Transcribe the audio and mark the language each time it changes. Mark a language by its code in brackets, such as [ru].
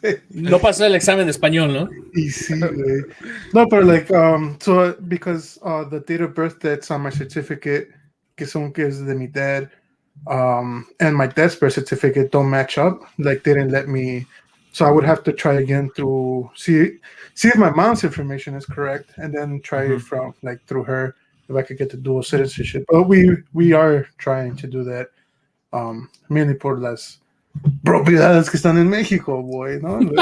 [es] no pasó el examen de español, ¿no? Y sí, güey. [en] No, but like, so because the date of birth that's on my certificate, [es] que es de mi dad, [en] and my dad's birth certificate don't match up. Like, they didn't let me, so I would have to try again to see if my mom's information is correct, and then try it from like through her if I could get the dual citizenship. But we are trying to do that, mainly [es] por las propiedades que están en México, boy, ¿no?